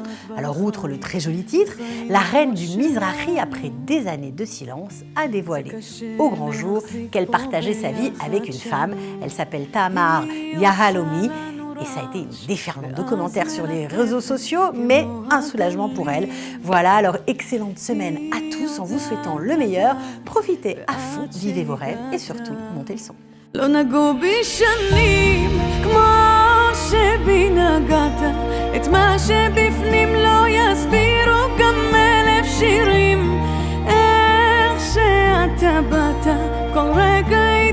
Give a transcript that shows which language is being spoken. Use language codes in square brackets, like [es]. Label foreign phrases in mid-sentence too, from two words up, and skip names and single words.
[fr] Alors outre le très joli titre, la reine du Mizrahi, après des années de silence, a dévoilé au grand jour qu'elle partageait sa vie avec une femme. Elle s'appelle Tamar Yahalomi. Et ça a été une déferlante de commentaires sur les réseaux sociaux, mais un soulagement pour elle. Voilà, alors excellente semaine à tous en vous souhaitant le meilleur. Profitez à fond, vivez vos rêves et surtout, montez le son. [he] לא נגעו בי שנים כמו שבי נגעת את מה שבפנים לא יסבירו גם 1000 שירים איך שאתה באת כל רגע